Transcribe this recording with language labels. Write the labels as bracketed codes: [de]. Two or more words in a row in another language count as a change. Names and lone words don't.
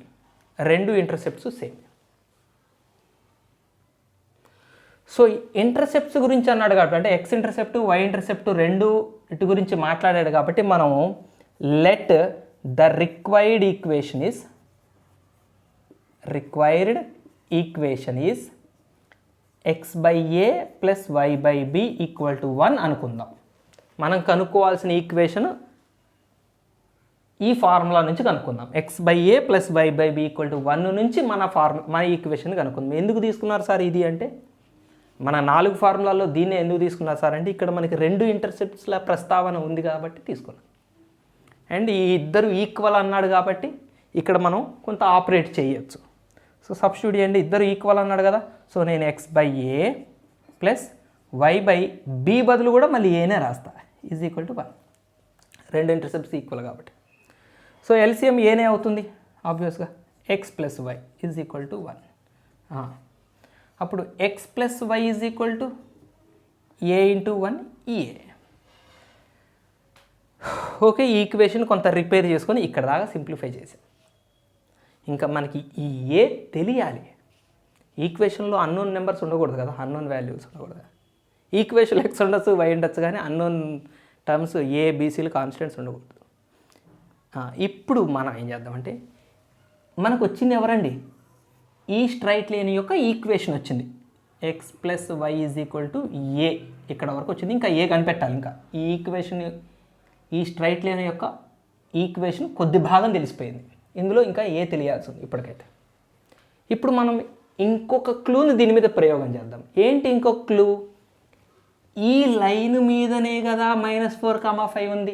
[te] రెండు ఇంటర్సెప్ట్స్ సేమ్. సో ఇంటర్సెప్ట్స్ గురించి అన్నాడు కాబట్టి, అంటే [en] x intercept, y intercept [te] రెండు ఇటు గురించి మాట్లాడాడు కాబట్టి మనము [en] let the required equation is [te] x/a + y/b = 1 అనుకుందాం. మనం కనుక్కోవాల్సిన ఈక్వేషన్ ఈ ఫార్ములా నుంచి కనుక్కుందాం. x/a + y/b = 1 నుంచి మన ఈక్వేషన్ కనుక్కుందాం. ఎందుకు తీసుకున్నారు సార్ ఇది అంటే, మన 4 ఫార్ములాల్లో దీన్నే ఎందుకు తీసుకున్నారు సార్ అంటే, ఇక్కడ మనకి రెండు ఇంటర్సెప్ట్స్ల ప్రస్తావన ఉంది కాబట్టి తీసుకున్నాం. అండ్ ఈ ఇద్దరు ఈక్వల్ అన్నాడు కాబట్టి ఇక్కడ మనం కొంత ఆపరేట్ చేయొచ్చు. సో సబ్స్టిట్యూట్ చేయండి, ఇద్దరు ఈక్వల్ అన్నాడు కదా. సో నేను x/a + y/b బదులు కూడా మళ్ళీ ఏనే రాస్తా, = 1. రెండు ఇంటర్సెప్ట్స్ ఈక్వల్ కాబట్టి. సో ఎల్సిఎం ఏనే అవుతుంది ఆబ్వియస్గా, x + y = 1. అప్పుడు x + y = a × 1 a. ఓకే, ఈ ఈక్వేషన్ కొంత రిపేర్ చేసుకొని ఇక్కడ దాకా సింప్లిఫై చేసాం. ఇంకా మనకి ఈ ఏ తెలియాలి. ఈక్వేషన్లో [en] unknown numbers [te] ఉండకూడదు కదా, [en] unknown values [te] ఉండకూడదు. ఈక్వేషన్ x ఉండొచ్చు, y ఉండొచ్చు, కానీ [en] unknown terms [te] ఏ బీసీలు కాన్స్టెంట్స్ ఉండకూడదు. ఇప్పుడు మనం ఏం చేద్దామంటే, మనకు వచ్చింది ఎవరండి? ఈ [en] straight line [te] యొక్క ఈక్వేషన్ వచ్చింది. x + y = a. ఇక్కడ వరకు వచ్చింది. ఇంకా ఏ కనిపెట్టాలి. ఇంకా ఈ ఈక్వేషన్, ఈ [en] straight line [te] యొక్క ఈక్వేషన్ కొద్ది భాగం తెలిసిపోయింది. ఇందులో ఇంకా ఏ తెలియాల్సి ఉంది ఇప్పటికైతే. ఇప్పుడు మనం ఇంకొక క్లూని దీని మీద ప్రయోగం చేద్దాం. ఏంటి ఇంకొక క్లూ? ఈ లైన్ మీదనే కదా -4,5 ఉంది.